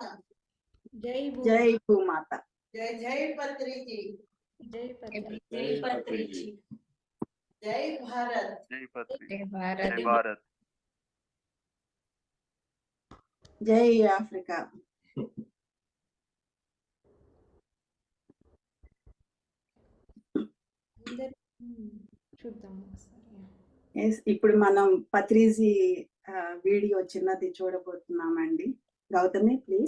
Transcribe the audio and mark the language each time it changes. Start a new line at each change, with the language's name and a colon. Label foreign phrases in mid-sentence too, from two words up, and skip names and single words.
Telugu: జై భూమాత. జై జై పత్రిజీ.
Hindi: जय पत्री, जय पत्रिजी, जय भारत. जय पत्री, जय भारत, जय भारत, जय अफ्रीका.
Telugu: ఇప్పుడు మనం పత్రిజీ వీడియో చిన్నది చూడబోతున్నామండి. గౌతమి ప్లీజ్.